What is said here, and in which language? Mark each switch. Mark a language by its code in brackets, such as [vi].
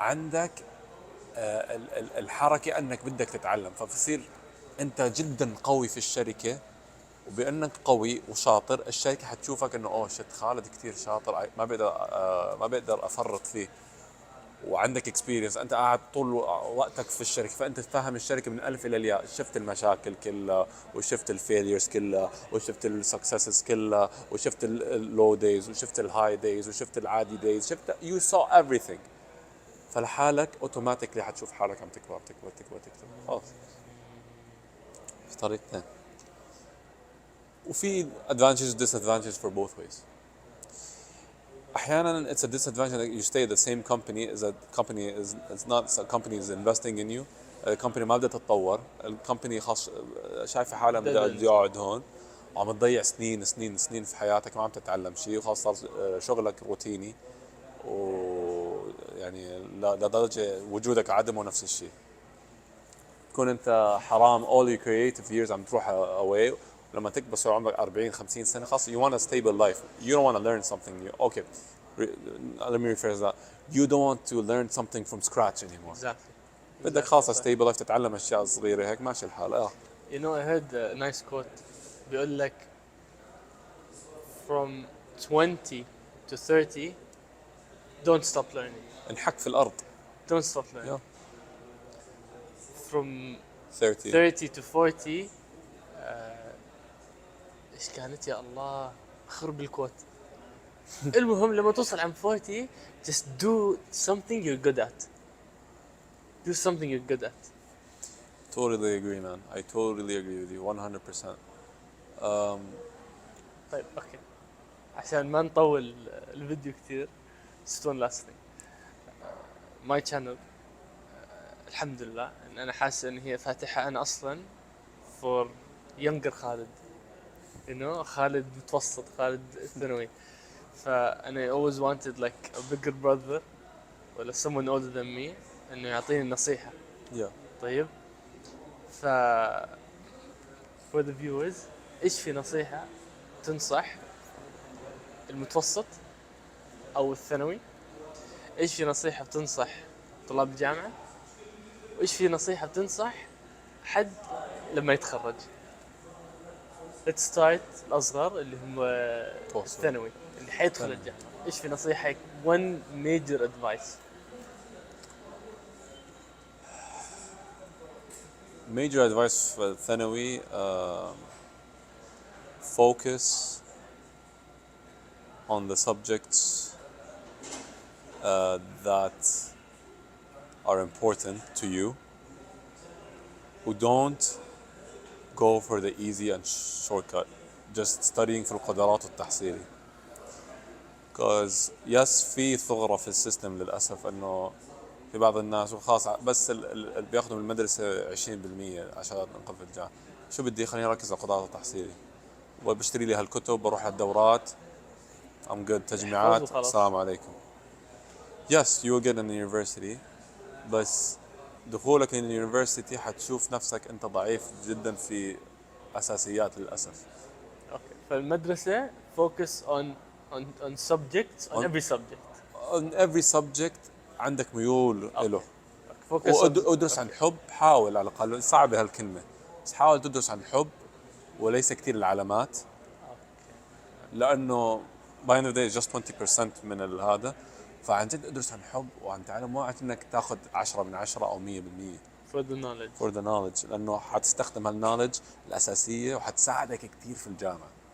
[ar] عندك الحركة أنك بدك تتعلم فبصير أنت جدا قوي في الشركة وبأنك قوي وشاطر الشركة حتشوفك إنه أوه شت خالد كتير شاطر ما بقدر أفرط فيه وعندك اكسبيرينس أنت قاعد طول وقتك في الشركة فأنت تفهم الشركة من الألف إلى الياء شفت المشاكل كلها وشفت الفيليرز كلها وشفت السكسسز كلها وشفت اللو دايز وشفت الهاي دايز وشفت العادي دايز شفت [en] you saw everything [ar] فلحالك اوتوماتيكلي حتشوف حالك عم تكبر تكبر تكبر تكبر خلاص. في طريقتين، وفي [en] advantages and disadvantages for both ways. [ar] احيانا [en] it's a disadvantage that you stay at the same company is that company is not a company is investing in you. [ar] الكومباني ما بدها تتطور، الكومباني خاص شايفه حالها بدها اقعد هون وعم تضيع سنين سنين سنين في حياتك ما عم تتعلم شيء، وخاص صار شغلك روتيني ويعني لدرجه وجودك عدمه نفس الشيء. تكون انت حرام [en] all your creative years [ar] عم تروح [en] away، [ar] لما تكبر صار عمرك 40 50 سنه خلاص [en] you want a stable life, you don't want to learn something new. Okay, let me rephrase that. You don't want to learn something from scratch anymore. Exactly. [ar] بدك خاصة [en] stable life [ar] تتعلم اشياء صغيرة هيك ماشي الحال. [en] You know, I heard a nice quote [ar] بيقول لك [en] from 20 to 30 don't stop learning. [ar] انحك في الارض. [en] Don't stop learning. Yeah. From 30 to 40 [ar] ايش كانت يا الله خرب الكوت. المهم لما توصل عن 40 [en] just do something you're good at. Do something you're good at. Totally agree, man. I totally agree with you 100%. [ar] طيب اوكي عشان ما نطول الفيديو كثير [en] just one last thing. My channel [ar] الحمد لله ان انا حاسس ان هي فاتحة انا اصلا [en] for younger [ar] خالد. [en] You know [ar] خالد متوسط خالد ثانوي. فأنا [en] always wanted like a bigger brother [ar] ولا [en] someone older than me [ar] إنه يعطيني النصيحة. [en] Yeah. [ar] طيب. [en] for the viewers [ar] إيش في نصيحة تنصح المتوسط أو الثانوي؟ إيش في نصيحة بتنصح طلاب الجامعة؟ وإيش في نصيحة بتنصح حد لما يتخرج؟ [en] Let's start [ar] الأصغر اللي هم الثانوي اللي حيدخل الجامعة. إيش في نصيحة [en] one major advice؟ Major advice for الثانوي focus on the subjects that are important to you. Who don't go for the easy and shortcut, just studying [ar] في القدرات والتحصيلي. [en] Because yes [ar] في ثغرة في السيستم للأسف إنه في بعض الناس وخاص بس اللي بياخذوا من المدرسة 20% عشان نقف الجامعة. شو بدي خليني أركز على القدرات والتحصيلي وبشتري لي هالكتب بروح على الدورات [en] I'm good [ar] تجميعات السلام عليكم. [en] Yes you will get in the university [ar] بس دخولك لليونيفرسيتي حتشوف نفسك انت ضعيف جدا في اساسيات للاسف. اوكي فالمدرسة [en] focus on subjects on every subject. On every subject [ar] عندك ميول له. وادرس عن حب، حاول على الاقل صعبة هالكلمة بس حاول تدرس عن حب وليس كثير العلامات. لانه [en] by the end of the day just 20% [ar] من هذا. فعن جد ادرس عن حب وعن تعلم مو عن انك تاخذ 10 من 10 او 100%. [en] For the knowledge [ar] لانه حتستخدم هالنولج الاساسيه وحتساعدك كثير في الجامعه.